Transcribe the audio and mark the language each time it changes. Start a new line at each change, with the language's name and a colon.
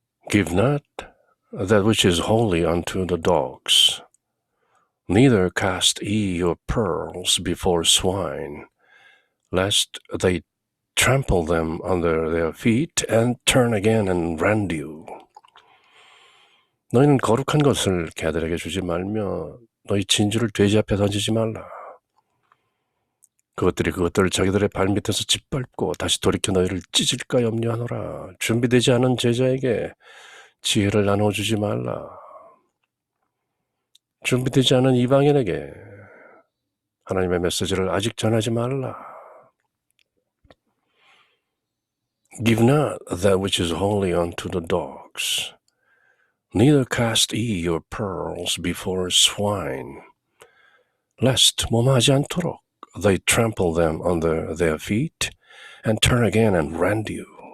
English: Give not that which is holy unto the dogs, neither cast ye your pearls before swine, lest they trample them under their feet and turn again and rend you.
Korean: 너희는 거룩한 것을 개들에게 주지 말며 너희 진주를 돼지 앞에 던지지 말라. 그것들을 자기들의 발밑에서 짓밟고 다시 돌이켜 너희를 찢을까 염려하노라. 준비되지 않은 제자에게 지혜를 나눠주지 말라. 준비되지 않은 이방인에게 하나님의 메시지를 아직 전하지 말라.
English: Give not that which is holy unto the dogs, neither cast ye your pearls before swine, lest
Korean: 모마하지 않도록
English: they trample them under their feet and turn again and rend you.